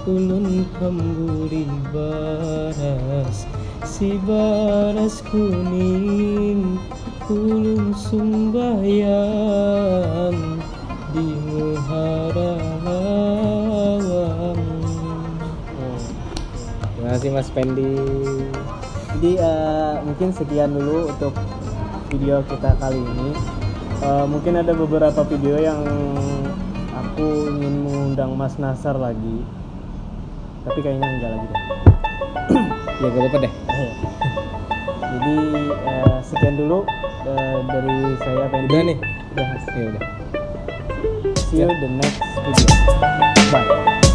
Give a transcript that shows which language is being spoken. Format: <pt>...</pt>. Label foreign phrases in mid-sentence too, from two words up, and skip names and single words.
<bjn>ulun hamburi baras, si baras kuning ulun sumbayang di muhara lawang.</bjn> <id>Terima kasih Mas Pendi. Jadi mungkin sekian dulu untuk video kita kali ini. Mungkin ada beberapa video yang aku ingin mengundang Mas Nasar lagi, tapi kayaknya enggak lagi deh. Ya gak apa-apa deh. Jadi sekian dulu dari saya Pendi. Udah nih. Udah. Ya udah.</id> <en>See you the next video. Bye.</en>